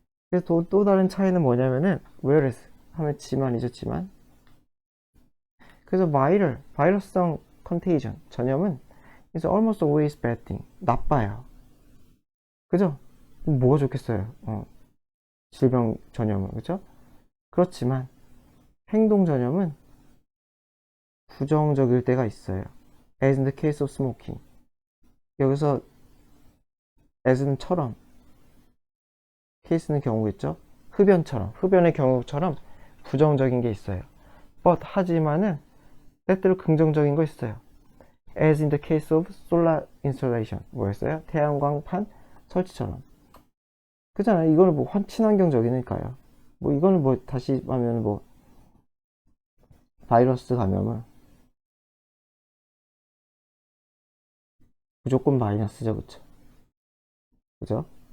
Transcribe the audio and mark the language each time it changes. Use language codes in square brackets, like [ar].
[ko] 그래서 또 다른 차이는 뭐냐면은 whereas 하면 지만이죠. 지만. 그래서 바이러스성 컨테이전, 전염은 [en] is almost always bad thing. [ko] 나빠요. 그죠? 뭐가 좋겠어요? 질병 전염은, 그죠? 그렇지만 행동 전염은 부정적일 때가 있어요. [en] As in the case of smoking. [ko] 여기서 as는처럼, case는 경우겠죠? 흡연의 경우처럼 부정적인 게 있어요. But 하지만은 때때로 긍정적인 거 있어요. [en] As in the case of solar installation. [ko] 뭐였어요? 태양광판 설치처럼. 그잖아요. 이거는 뭐 친환경적이니까요. 뭐 이거는 뭐 다시 하면 뭐 바이러스 감염은 무조건 마이너스죠, 그쵸? 그죠?